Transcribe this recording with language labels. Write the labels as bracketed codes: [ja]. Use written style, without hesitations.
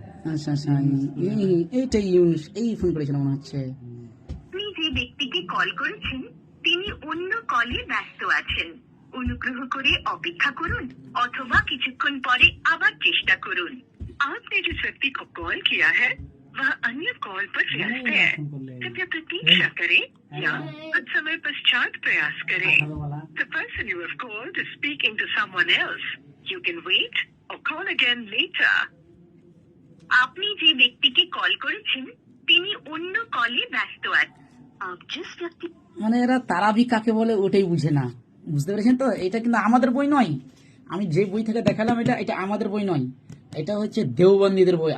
[bn] আচ্ছা এইটাই ইউনুস, এই ফোন করেছিল মনে হচ্ছে। আপনি যে ব্যক্তিকে কল করেছেন তিনি অন্য কলে ব্যস্ত আছেন। অনুগ্রহ করে অপেক্ষা করুন অথবা কিছুক্ষণ পরে আবার চেষ্টা করুন। [hi] आपने जिस व्यक्ति को कॉल किया है वह अन्य कॉल पर व्यस्त है। कृपया प्रतीक्षा करें या कुछ समय पश्चात प्रयास करें। [en] The person you have called is speaking to someone else. You can wait or call again later. [bn] আপনি যে ব্যক্তিকে কল করেছেন তিনি অন্য কলে ব্যস্ত আছেন। [hi] आप जिस व्यक्ति [bn] মানে এরা তারাবি কাকে বলে ওটাই বুঝে না, বুঝতে পেরেছেন তো? এটা কিন্তু আমাদের বই নয়, আমি যে বই থেকে দেখালাম এটা আমাদের বই নয়, এটা হচ্ছে দেওবন্দীদের বই।